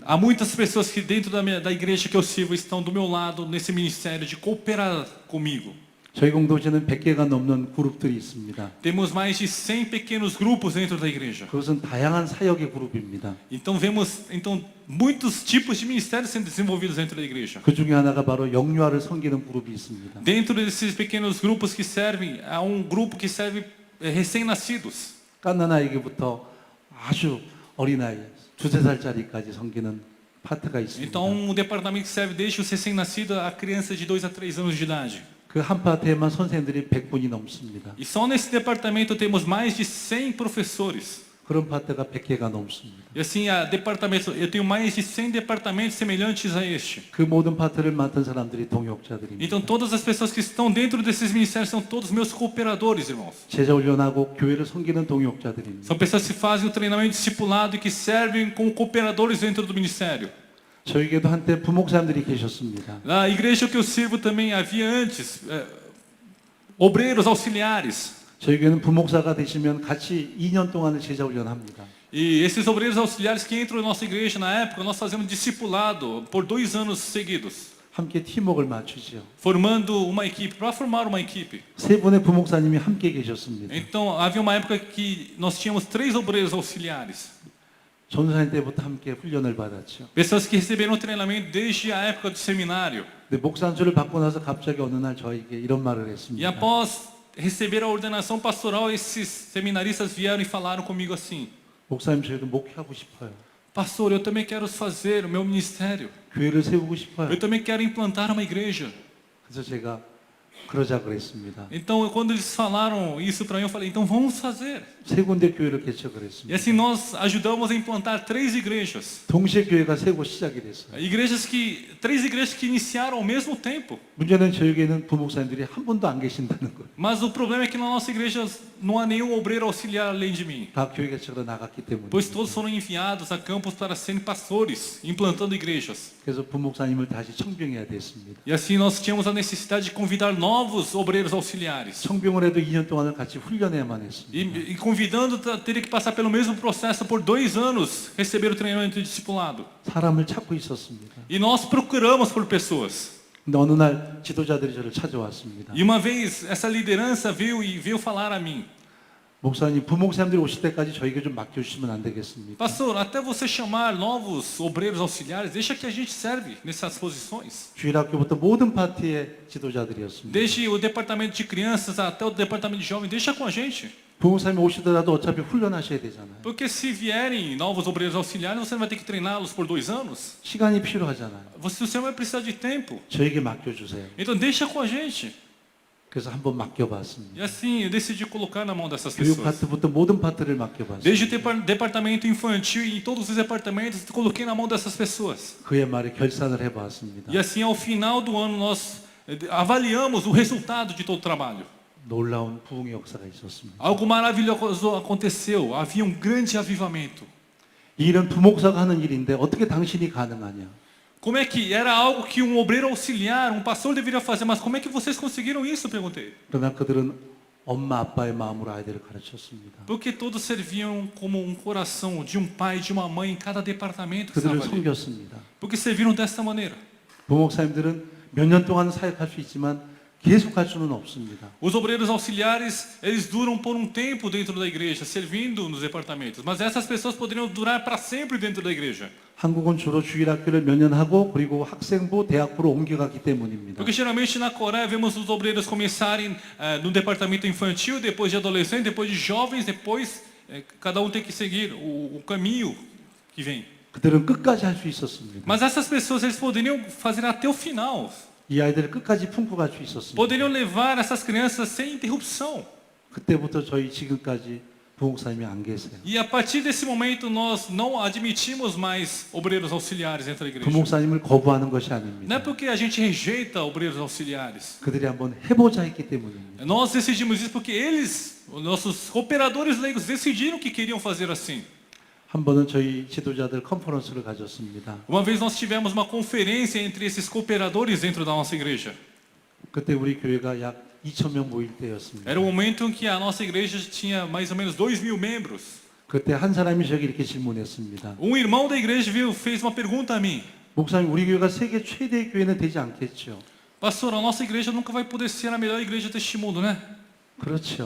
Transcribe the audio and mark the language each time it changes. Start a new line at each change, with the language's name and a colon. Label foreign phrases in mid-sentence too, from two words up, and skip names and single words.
Portuguese: Há muitas pessoas que dentro da igreja que eu sirvo estão do meu lado nesse ministério de cooperar comigo.
Korean: 저희 공동체는 100개가 넘는 그룹들이 있습니다.
Portuguese: Temos mais de 100 pequenos grupos dentro da igreja.
Korean: 그것은 다양한 사역의 그룹입니다.
Portuguese: Então vemos muitos tipos de ministérios sendo desenvolvidos dentro da igreja.
Korean: 그 중에 하나가 바로 영유아를 섬기는 그룹이 있습니다.
Portuguese: Dentro desses pequenos grupos que servem, há um grupo que serve recém-nascidos.
Korean: 갓난아이부터 아주 어린아이, 2-3살짜리까지 섬기는 파트가 있습니다.
Portuguese: Então um departamento que serve desde os recém-nascidos a crianças de 2 a 3 anos de idade.
Korean: 그 한 파트에만 선생님들이 100분이 넘습니다.
Portuguese: E só nesse departamento temos mais de 100 professores.
Korean: 그런 파트가 100개가 넘습니다.
Portuguese: E assim, eu tenho mais de 100 departamentos semelhantes a este.
Korean: 그 모든 파트를 맡은 사람들이 동역자들입니다.
Portuguese: Então todas as pessoas que estão dentro desses ministérios são todos meus cooperadores, irmãos.
Korean: 제자 훈련하고 교회를 섬기는 동역자들입니다.
Portuguese: São pessoas que fazem o treinamento discipulado e que servem como cooperadores dentro do ministério.
Korean: 저에게도 한때 부목사님들이 계셨습니다.
Portuguese: Na igreja que eu sirvo também havia antes obreiros auxiliares.
Korean: 저희 교회는 부목사가 되시면 같이 2년 동안을 제자 훈련합니다.
Portuguese: E esses obreiros auxiliares que entram na nossa igreja na época, nós fazemos discipulado por 2 anos seguidos.
Korean: 함께 팀워크를 맞추죠.
Portuguese: formando uma equipe, para formar uma equipe.
Korean: 세 분의 부목사님이 함께 계셨습니다.
Portuguese: Então, havia uma época que nós tínhamos 3 obreiros auxiliares.
Korean: 전사님 때부터 함께 훈련을 받았죠.
Portuguese: Pessoas que receberam treinamento desde a época do seminário.
Korean: 근데 목사 안수를 받고 나서 갑자기 어느 날 저에게 이런 말을 E 했습니다.
Portuguese: após receber a ordenação pastoral, esses seminaristas vieram e falaram comigo assim:
Korean: 목사님 저희도 목회하고 싶어요.
Portuguese: Pastor, eu também quero fazer o meu ministério.
Korean: 교회를 세우고 싶어요.
Portuguese: Eu também quero implantar uma igreja.
Korean: 그래서 제가 그러자 그랬습니다.
Portuguese: Então, quando eles falaram isso para mim, eu falei: então vamos fazer.
Korean: 세 군데 교회를 개척을 E 했습니다.
Portuguese: assim nós ajudamos a implantar 3 igrejas.
Korean: 동시에 교회가 세고 시작이 됐어요.
Portuguese: 3 igrejas que iniciaram ao mesmo tempo.
Korean: 문제는 저에게는 부목사님들이 한 분도 안 계신다는 거예요.
Portuguese: Mas o problema é que na nossa igreja não há nenhum obreiro auxiliar além de mim.
Korean: 다 교회 개척으로 나갔기 때문에.
Portuguese: Pois todos foram enviados a campos para serem pastores, implantando igrejas.
Korean: 그래서 부목사님을 다시 청병해야 됐습니다.
Portuguese: E assim nós tínhamos a necessidade de convidar novos obreiros auxiliares.
Korean: 청병을 해도 2년 동안을 같이 훈련해야만 했습니다.
Portuguese: E convidando, teria que passar pelo mesmo processo por 2 anos, receber o treinamento de discipulado.
Korean: 사람을 찾고 있었습니다.
Portuguese: E nós procuramos por pessoas.
Korean: 근데 어느 날 지도자들이 저를 찾아왔습니다.
Portuguese: E uma vez essa liderança veio falar a mim:
Korean: 목사님, 부목사님들이 오실 때까지 저에게 좀 맡겨주시면 안 되겠습니까?
Portuguese: Pastor, até você chamar novos obreiros auxiliares, deixa que a gente serve nessas posições.
Korean: 주일학교부터 모든 파티의 지도자들이었습니다.
Portuguese: Desde o departamento de crianças até o departamento de jovens, deixa com a gente.
Korean: 부목사님이 오시더라도 어차피 훈련하셔야 되잖아요.
Portuguese: Porque se vierem novos obreiros auxiliares, você não vai ter que treiná-los por 2 anos.
Korean: 시간이 필요하잖아요.
Portuguese: Você vai precisar de tempo.
Korean: 저에게 맡겨주세요.
Portuguese: Então deixa com a gente.
Korean: 그래서 한번 맡겨봤습니다.
Portuguese: E assim eu decidi colocar na mão dessas 교육 pessoas.
Korean: 파트부터 모든 파트를 맡겨봤습니다.
Portuguese: Desde o departamento infantil e em todos os departamentos, coloquei na mão dessas pessoas.
Korean: 그의 말에 결산을 해봤습니다.
Portuguese: E assim, ao final do ano, nós avaliamos o resultado de todo o trabalho.
Korean: 놀라운 부흥의 역사가 있었습니다.
Portuguese: Algo maravilhoso aconteceu. Havia um grande avivamento.
Korean: 이 일은 부목사가 하는 일인데 어떻게 당신이 가능하냐?
Portuguese: Como é que era algo que um obreiro auxiliar, um pastor deveria fazer, mas como é que vocês conseguiram isso? Perguntei.
Korean: 그러나 그들은 엄마 아빠의 마음으로 아이들을 가르쳤습니다.
Portuguese: Porque todos serviam como um coração de um pai e de uma mãe em cada departamento que 그들을 estava ali.
Korean: 섬겼습니다.
Portuguese: Porque serviram desta maneira.
Korean: 부목사님들은 몇 년 동안 사역할 수 있지만 계속 할 수는 없습니다.
Portuguese: Os obreiros auxiliares, eles duram por um tempo dentro da igreja, servindo nos departamentos. Mas essas pessoas poderiam durar para sempre dentro da igreja.
Korean: 한국은 주로 주일학교를 몇 년 하고 그리고 학생부, 대학부로 옮겨갔기 때문입니다.
Portuguese: Porque geralmente na Coreia vemos os obreiros começarem no departamento infantil, depois de adolescente, depois de jovens, depois cada um tem que seguir o caminho que vem.
Korean: 그들은 끝까지 할 수 있었습니다.
Portuguese: Mas essas pessoas, eles poderiam fazer até o final.
Korean: 이 아이들을 끝까지 품고 갈 수 있었습니다.
Portuguese: Poderiam levar essas crianças sem interrupção.
Korean: 그때부터 저희 지금까지 부목사님이 안 계세요.
Portuguese: E a partir desse momento nós não admitimos mais obreiros auxiliares dentro da igreja.
Korean: 부목사님을 거부하는 것이
Portuguese: Não é
Korean: 아닙니다.
Portuguese: porque a gente rejeita obreiros auxiliares.
Korean: 그들이 한번 해보자 했기 때문입니다.
Portuguese: Nós decidimos isso porque eles, os nossos operadores leigos, decidiram que queriam fazer assim.
Korean: 한 번은 저희 지도자들 컨퍼런스를 가졌습니다.
Portuguese: Uma vez nós tivemos uma conferência entre esses cooperadores dentro da nossa igreja.
Korean: 그때 우리 교회가 약 2,000명 모일 때였습니다.
Portuguese: Era o momento em que a nossa igreja tinha mais ou menos 2.000 membros.
Korean: 그때 한 사람이 저에게 이렇게 질문했습니다.
Portuguese: Um irmão da igreja fez uma pergunta a mim.
Korean: 목사님, 우리 교회가 세계 최대의 교회는 되지 않겠죠?
Portuguese: Pastor, a nossa igreja nunca vai poder ser a melhor igreja deste mundo, né?
Korean: 그렇죠.